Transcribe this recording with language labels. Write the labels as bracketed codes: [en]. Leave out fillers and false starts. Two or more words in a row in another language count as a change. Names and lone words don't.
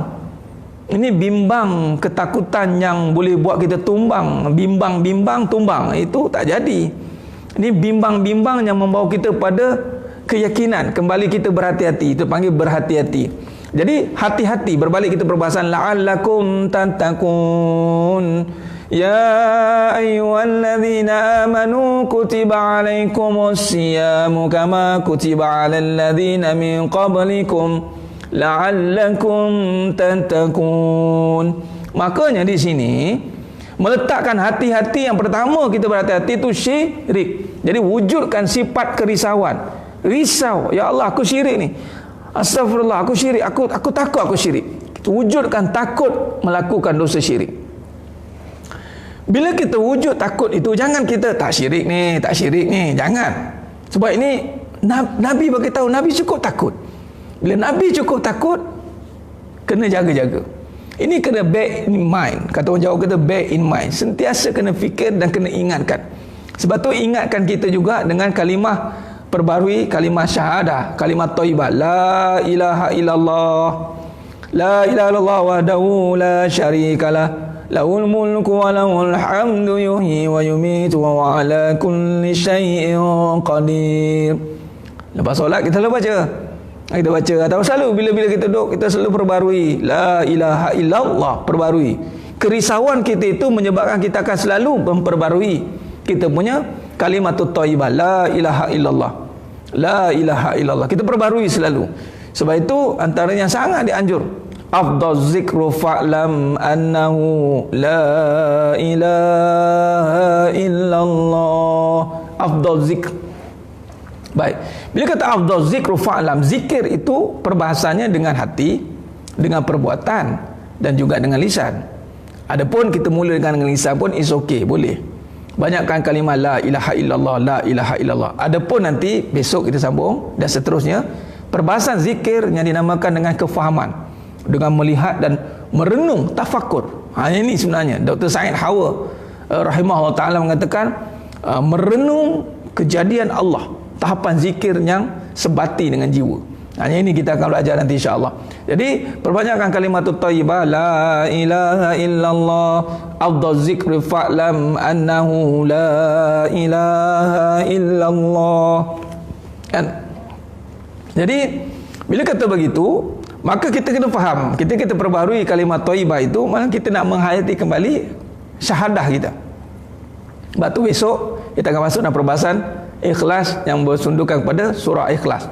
[ms] Ini bimbang ketakutan yang boleh buat kita tumbang. Bimbang tumbang, itu tak jadi. Ini bimbang yang membawa kita pada keyakinan. Kembali kita berhati-hati. Itu panggil berhati-hati. Jadi hati-hati, berbalik kita perbahasan [ar] لعلكم تتقون. يا أيها الذين آمنوا كتب عليكم الصيام كما كتب على الذين من قبلكم لعلكم تتقون. [ms] Makanya di sini meletakkan hati-hati, yang pertama kita berhati-hati itu syirik. Jadi wujudkan sifat kerisauan. Risau, ya Allah aku syirik ni. Astagfirullah, aku syirik, aku takut aku syirik. Wujudkan takut melakukan dosa syirik. Bila kita wujud takut itu, jangan kita tak syirik ni, jangan. Sebab ini Nabi bagi tahu, Nabi cukup takut. Bila Nabi cukup takut, kena jaga-jaga. Ini kena [en] bear in mind. [ms] Kata orang Jawa kata [en] bear in mind. [ms] Sentiasa kena fikir dan kena ingatkan. Sebab tu ingatkan kita juga dengan kalimah perbarui, kalimah syahadah, kalimah thayyibah, [ar] لا إله إلا الله، لا إله إلا الله وحده لا شريك له، له الملك وله الحمد يحيي ويميت وعلى كل شيء قدير. [ms] Lepas solat kita selalu baca. Kita baca atau selalu bila kita duduk, kita selalu perbarui [ar] لا إله إلا الله, [ms] perbarui. Kerisauan kita itu menyebabkan kita akan selalu memperbarui kita punya [ar] الكلمة الطيبة, لا إله إلا الله، لا إله إلا الله, [ms] kita perbarui selalu. Sebab itu antara yang sangat dianjur, [ar] أفضل الذكر فاعلم أنه لا إله إلا الله. أفضل الذكر, [ms] Baik. Bila kata [ar] أفضل الذكر فاعلم, [ms] zikir itu perbahasannya dengan hati, dengan perbuatan dan juga dengan lisan. Adapun kita mula dengan lisan pun [en] is okay, [ms] boleh. Banyakkan kalimah [ar] لا إله إلا الله، لا إله إلا الله. [ms] Adapun nanti besok kita sambung dan seterusnya perbahasan zikir yang dinamakan dengan kefahaman, dengan melihat dan merenung, tafakur. Ini sebenarnya Dr. Said Hawa [ar] رحمه الله تعالى [ms] mengatakan merenung kejadian Allah, tahapan zikir yang sebati dengan jiwa. Hanya ini kita akan belajar nanti insya-Allah. Jadi perbanyakkan [ar] الكلمة الطيبة, لا إله إلا الله، أفضل الذكر فاعلم أنه لا إله إلا الله. [ms] Kan? Jadi bila kata begitu, maka kita kena faham, kita perbaharui kalimat thayyibah itu, malah kita nak menghayati kembali syahadah kita. Sebab tu besok kita akan masuk dalam perbahasan ikhlas yang bersundukan kepada surah ikhlas.